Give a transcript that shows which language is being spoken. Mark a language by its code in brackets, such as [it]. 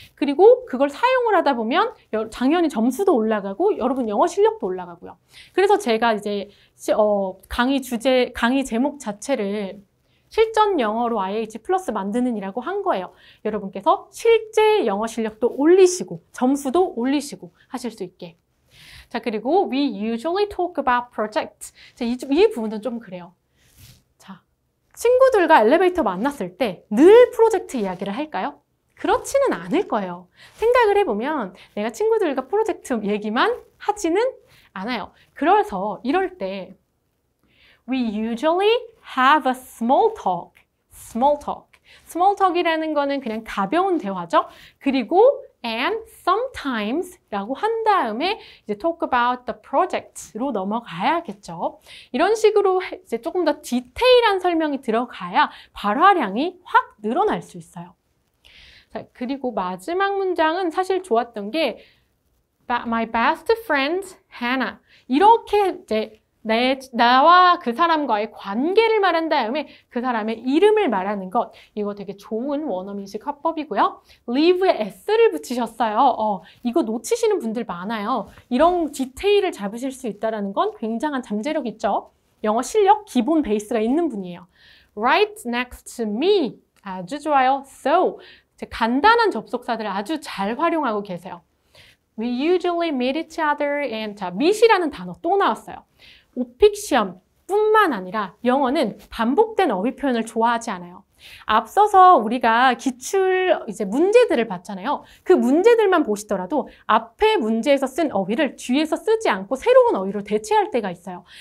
[ko] 그리고 그걸 사용을 하다 보면 당연히 점수도 올라가고 여러분 영어 실력도 올라가고요. 그래서 제가 이제 강의 제목 자체를 실전 영어로 IH 플러스 만드는 이라고 한 거예요. 여러분께서 실제 영어 실력도 올리시고 점수도 올리시고 하실 수 있게. 자, 그리고 [en] we usually talk about projects. [ko] 자, 이 부분은 좀 그래요. 자, 친구들과 엘리베이터 만났을 때 늘 프로젝트 이야기를 할까요? 그렇지는 않을 거예요. 생각을 해보면 내가 친구들과 프로젝트 얘기만 하지는 않아요. 그래서 이럴 때 [en] we usually have a small talk. [ko] Small talk이라는 거는 그냥 가벼운 대화죠. 그리고 and sometimes라고 한 다음에 이제 [en] talk about the project [ko] 로 넘어가야겠죠. 이런 식으로 이제 조금 더 디테일한 설명이 들어가야 발화량이 확 늘어날 수 있어요. 자, 그리고 마지막 문장은 사실 좋았던 게 [en] my best friend Hannah. [ko] 이렇게 이제 나와 그 사람과의 관계를 말한 다음에 그 사람의 이름을 말하는 것. 이거 되게 좋은 원어민식 화법이고요. live에 s를 붙이셨어요. 이거 놓치시는 분들 많아요. 이런 디테일을 잡으실 수 있다는 건 굉장한 잠재력 있죠. 영어 실력 기본 베이스가 있는 분이에요. [en] Right next to me. [ko] 아주 좋아요. [en] So. [ko] 간단한 접속사들 아주 잘 활용하고 계세요. [en] We usually meet each other and [ko] 자, meet이라는 단어 또 나왔어요. 오픽 시험뿐만 아니라 영어는 반복된 어휘 표현을 좋아하지 않아요. 앞서서 우리가 기출 이제 문제들을 봤잖아요. 그 문제들만 보시더라도 앞에 문제에서 쓴 어휘를 뒤에서 쓰지 않고 새로운 어휘로 대체할 때가 있어요.